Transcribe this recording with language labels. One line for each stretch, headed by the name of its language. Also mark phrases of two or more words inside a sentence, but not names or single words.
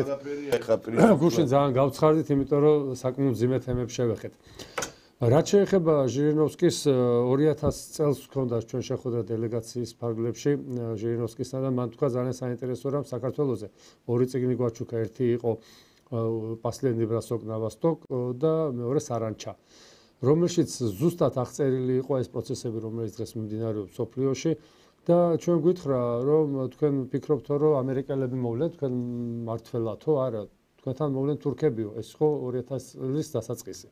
Georgian: გუშინ ძალიან გავცხარდით, იმიტომ რომ საკმაოდ მძიმე თემებს შევეხეთ. რაც შეეხება ჟირინოვსკის 2000 წელს ჰქონდა ჩვენ შეხვედრა დელეგაციის ფარგლებში ჟირინოვსკისთან და მან თქვა ძალიან საინტერესო რამ საქართველოზე. ორი წიგნი გვაჩუქა, ერთი იყო Последний бросок на восток და მეორე სარანჩა, რომელშიც ზუსტად აღწერილი იყო ეს პროცესები, რომელიც დღეს მიმდინარეობს სოფლიოში და ჩვენ გითხრა, რომ თქვენ ფიქრობთ, რომ ამერიკელები მოვლენ თქვენ მართველათო, არა, თქვენთან მოვლენ თურქებიო, ეს ხო 2000 წლის დასაწყისი.